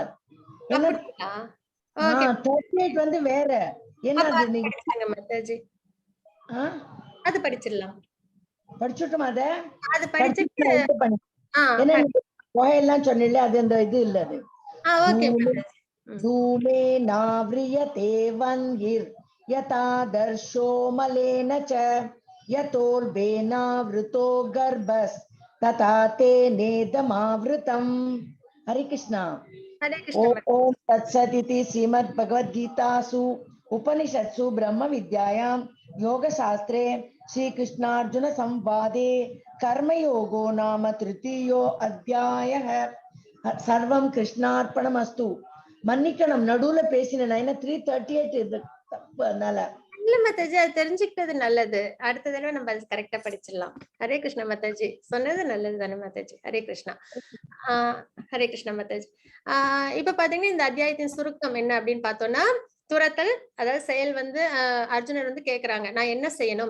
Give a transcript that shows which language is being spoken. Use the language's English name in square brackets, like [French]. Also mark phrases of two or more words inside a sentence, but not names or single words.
[Tamil] ஏன்னா 38 வந்து வேற. என்ன அது நீங்க அது படிச்சிடலாம். படிச்சுட்டோம். அது படிச்சுட்டு ஏன்னா போயெல்லாம் சொன்னீங்களே, அது அந்த இது இல்ல. [Sanskrit] அது धूमे नाव्रियते वह्निर् यथा दर्शो मलेन च यतोर्वेनावृतो गर्भस् तथा तेनेदमावृतम्. हरे कृष्णा. ओम तत्सदिति श्रीमद्भगवद्गीतासु उपनिषत्सु ब्रह्म विद्यायां योगशास्त्रे श्रीकृष्णार्जुन संवादे कर्मयोगो नाम तृतीयो अध्यायः. सर्वं कृष्णार्पणमस्तु. [Tamil] மன்னிக்கணும், நடுவுல பேசினேன். 338 தப்பு. அதனால இல்ல மாதாஜி, அது தெரிஞ்சுக்கிட்டது நல்லது. அடுத்த தடவை நம்ம அது கரெக்டா படிச்சிடலாம். [Sanskrit] हरे कृष्ण [Tamil] மாதாஜி. சொன்னது நல்லது தானே மாதாஜி. [Sanskrit] हरे कृष्ण. हरे कृष्ण [Tamil] மாதாஜி. இப்ப பாத்தீங்கன்னா இந்த அத்தியாயத்தின் சுருக்கம் என்ன அப்படின்னு பார்த்தோம்னா, துரத்தல், அதாவது செயல் வந்து அர்ஜுனர் வந்து கேக்குறாங்க, நான் என்ன செய்யணும்?